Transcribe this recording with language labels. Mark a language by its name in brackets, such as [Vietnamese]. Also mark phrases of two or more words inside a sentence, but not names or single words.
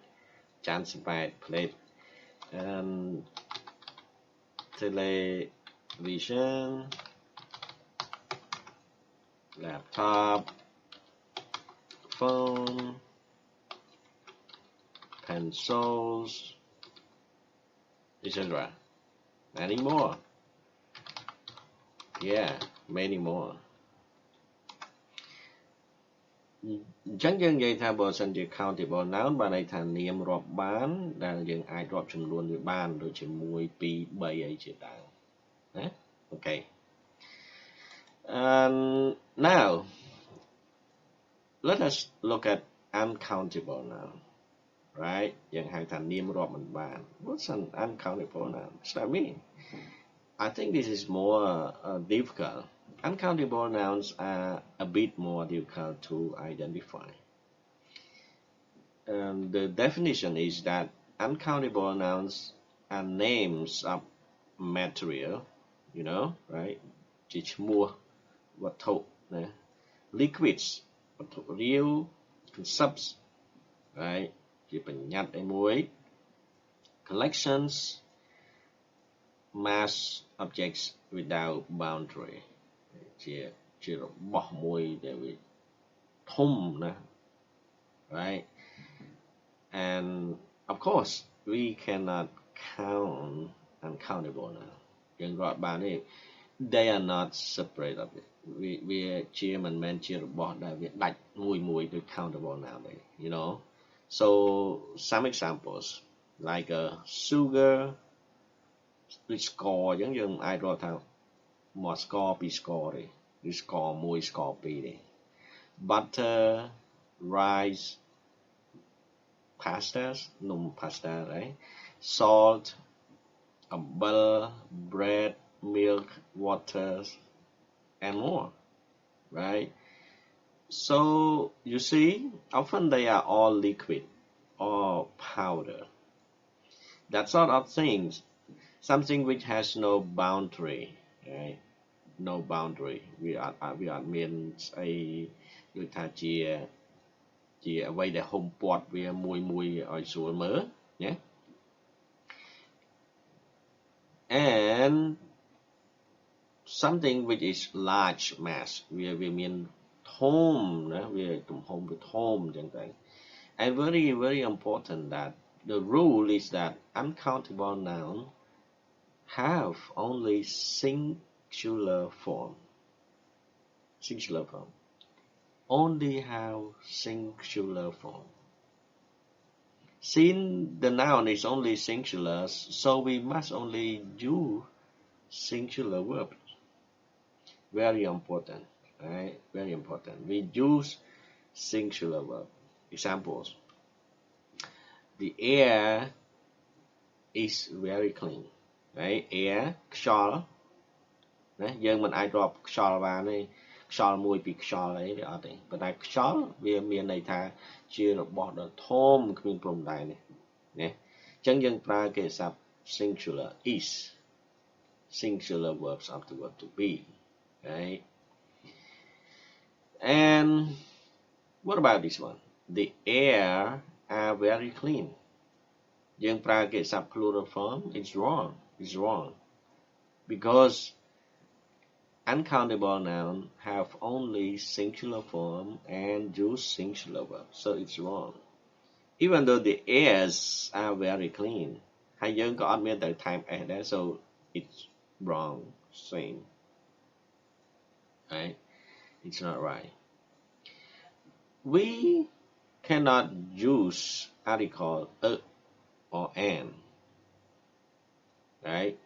[English] Transport plate, and television, laptop, phone, pencils, etc. Many more. Yeah, many more. [Khmer] អញ្ចឹងយើងនិយាយថាបើសិនជា [English] countable noun [Khmer] បានន័យថានាមរាប់បានដែលយើងអាចរាប់ចំនួនវាបានដូចជា1 2 3អីជាដើមណាអូខេ [English] and now let us look at uncountable noun right [Khmer] យើងហៅថានាមរាប់មិនបាន [English] what's an uncountable noun what's that mean I think this is more difficult. Uncountable nouns are a bit more difficult to identify. The definition is that uncountable nouns are names of material, right? [Khmer] ជាឈ្មោះវត្ថុណា liquids វត្ថុរាវ [English] concepts, right? [Khmer] ជាបញ្ញត្តិឯមួយ [English] collections mass objects without boundary [Khmer] ជារបស់មួយដែលវាធំណា [English] right and of course we cannot count uncountable now [Khmer] យើងរកបានទេ [English] they are not separate of it [Khmer] វាជាមិនមែនជារបស់ដែលវាដាច់មួយដូច [English] countable now [Khmer] ទេ [English] so some examples like sugar [Khmer] ដូចស្ករអញ្ចឹងយើងអាចរកថាមួយស្ករពីរស្ករទេឬស្ករមួយស្ករពីរទេ [English] butter rice pastas នំ pasta right salt អំបិល bread milk water and more right so you see often they are all liquid or powder that sort of things something which has no boundary right no boundary [Khmer] វាអត់មានស្អីដូចថាជាអ្វីដែលហុំព័ទ្ធវាមួយឲ្យស្រួលមើលណា [English] and something which is large mass [Khmer] វាមានធំណាវាទំហំវាធំអញ្ចឹងទៅ [English] and very very important that the rule is that uncountable noun have only singular form only have singular form since the noun is only singular so we must only use singular verbs very important right very important we use singular verb examples the air is very clean right air [Khmer] ខ្យល់ណាយើងមិនអាចរាប់ខ្យល់បានទេខ្យល់មួយពីខ្យល់អីទេអត់ទេប៉ុន្តែខ្យល់វាមានន័យថាជារបស់ដ៏ធំគ្មានព្រំដែនទេណាអញ្ចឹងយើងប្រើកិរិយាសព្ទ [English] singular is singular verbs of the verb to be right and what about this one the air are very clean [Khmer] យើងប្រើកិរិយាសព្ទ [English] plural form it's wrong because uncountable noun have only singular form and use singular verb so it's wrong even though the airs are very clean [Khmer] ហើយយើងក៏អត់មានទៅថែម s ដែរ [English] so it's wrong same right it's not right we cannot use article a or an, right?